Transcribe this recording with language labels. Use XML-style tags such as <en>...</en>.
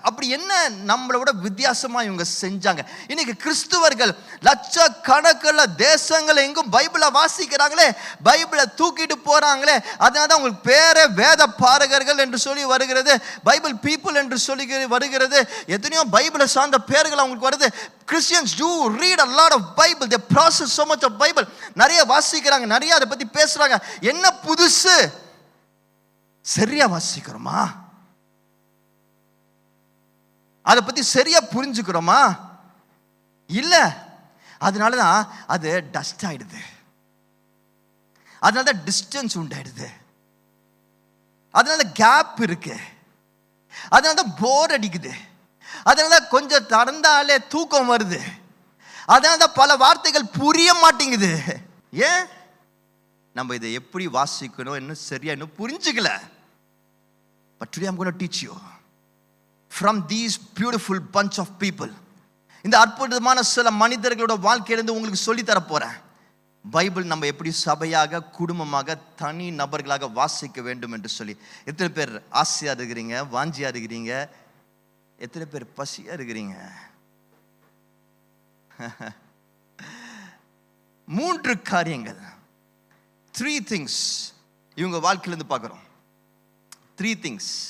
<ta>அப்படி என்ன நம்மளோட வித்தியாசமாக இவங்க செஞ்சாங்க? இன்னைக்கு கிறிஸ்துவர்கள் லட்சக்கணக்கில் தேசங்கள் எங்கும் பைபிளை வாசிக்கிறாங்களே, பைபிளை தூக்கிட்டு போறாங்களே. அதனால தான் உங்களுக்கு பேரே வேத பாரகர்கள் என்று சொல்லி வருகிறது, பைபிள் பீப்புள் என்று சொல்லி வருகிறது. எத்தனையோ பைபிளை சார்ந்த பேர்கள் அவங்களுக்கு வருது.</ta> <en>Christians do read a lot of Bible, they process so much of Bible.</en> <ta>நிறைய வாசிக்கிறாங்க, நிறைய அதை பற்றி பேசுறாங்க. என்ன புதுசு? சரியா வாசிக்கிறோமா? அதை பற்றி சரியா புரிஞ்சுக்கிறோமா? இல்லை. அதனால தான் அது டஸ்ட் ஆயிடுது, அதனால தான் டிஸ்டன்ஸ் உண்டாயிடுது, அதனால கேப் இருக்கு, அதனால தான் போர் அடிக்குது, அதனால தான் கொஞ்சம் திறந்தாலே தூக்கம் வருது, அதனால தான் பல வார்த்தைகள் புரிய மாட்டேங்குது. ஏன்? நம்ம இதை எப்படி வாசிக்கணும் இன்னும் சரியா இன்னும் புரிஞ்சுக்கல.</ta> <en>But today I'm going to teach you from these beautiful bunch of people.</en> <ta>இந்த அற்புதமான சில மனிதர்களோட வாழ்க்கையிலிருந்து உங்களுக்கு சொல்லி தர போறேன். பைபிள் நம்ம எப்படி சபையாக, குடும்பமாக, தனி நபர்களாக வாசிக்க வேண்டும் என்று சொல்லி. எத்தனை பேர் ஆசையா இருக்கிறீங்க, வாஞ்சியா இருக்கிறீங்க? எத்தனை பேர் பசியா இருக்கிறீங்க? 3 காரியங்கள்,</ta> <en>3 things</en> <ta>இவங்க வாழ்க்கையிலிருந்து பார்க்குறோம். 3 things.</ta>